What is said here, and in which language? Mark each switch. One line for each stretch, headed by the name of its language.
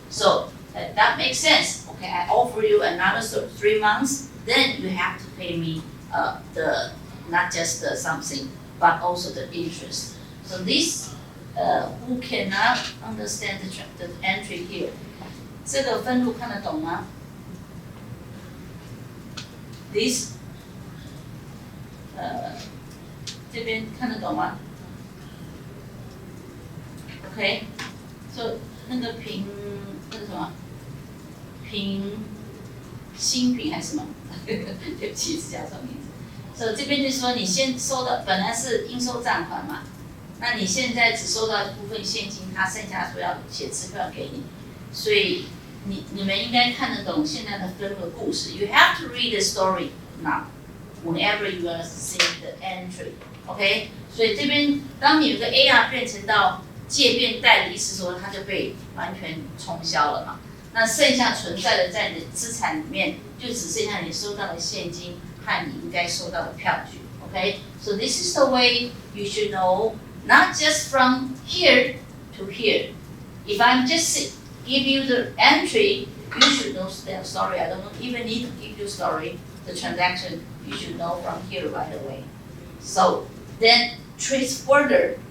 English: So that makes sense, okay? I offer you another 3 months, then you have to pay me not just the something, but also the interest. So this, who cannot understand the entry here?
Chinese: 这个分录看得懂吗？ This 这边看得懂吗 ？OK， so 那个那个什么新品还是什么？对不起，是叫什么名字？所以这边就是说，你先收的本来是应收账款嘛，那你现在只收到一部分现金，他剩下说要写支票给你，所以你们应该看得懂现在的分的故事。
English: You have to read the story now, whenever you are seeing the entry, OK？
Chinese: 所以这边当你有个 AR 变成到借变贷的意思说，它就被完全冲销了嘛。那剩下存在的在你的资产里面，就只剩下你收到的现金和你应该收到的票据。
English: OK， so this is the way you should know, not just from here to here. If I'm just give you the entry, you should know the story. I don't even need to give you story. The transaction you should know from here right away. So then trace further.